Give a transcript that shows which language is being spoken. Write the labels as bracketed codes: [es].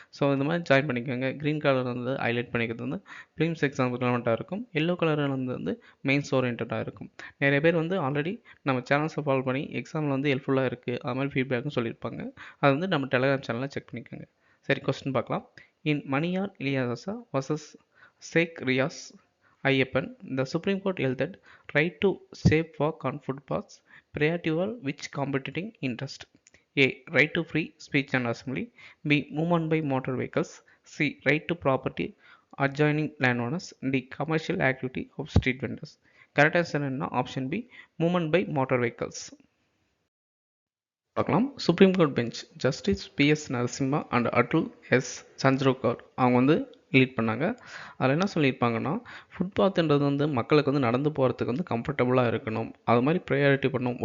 [ta] So இந்த மாதிரி join பண்ணிக்கோங்க. க்ரீன் கலர் வந்து ஹைலைட் பண்ணிக்கிறது வந்து ப்ரீம்ஸ் எக்ஸாமுக்கு ரெலவெண்ட்டாக இருக்கும். எல்லோ கலர் வந்து மெயின்ஸ் ஓரியன்டாக இருக்கும். நிறைய பேர் வந்து ஆல்ரெடி நம்ம சேனல்ஸை ஃபாலோ பண்ணி எக்ஸாமில் வந்து ஹெல்ப்ஃபுல்லாக இருக்குது அது மாதிரி ஃபீட்பேக்கும் சொல்லியிருப்பாங்க. அது வந்து நம்ம டெலகிராம் சேனலில் செக் பண்ணிக்கோங்க. சரி, கொஸ்டின் பார்க்கலாம். [en] In Maniyar Iliyasa versus Sheikh Riyas Ayyappan, the Supreme Court held that right to safe walk on footpaths priority over which competing interest. A. Right to free speech and assembly. B. Movement by motor vehicles. C. Right to property adjoining landowners. D. Commercial activity of street vendors. [ta] Correct answer என்ன? Option B, movement by motor vehicles. பார்க்கலாம். Supreme court bench justice PS Narasimha and Atul S Chandurkar அவங்க வந்து lead பண்ணாங்க. அதில் என்ன சொல்லியிருப்பாங்கன்னா ஃபுட்பாத்துன்றது வந்து மக்களுக்கு வந்து நடந்து போகிறதுக்கு வந்து கம்ஃபர்டபுளாக இருக்கணும், அது மாதிரி ப்ரையாரிட்டி பண்ணணும்.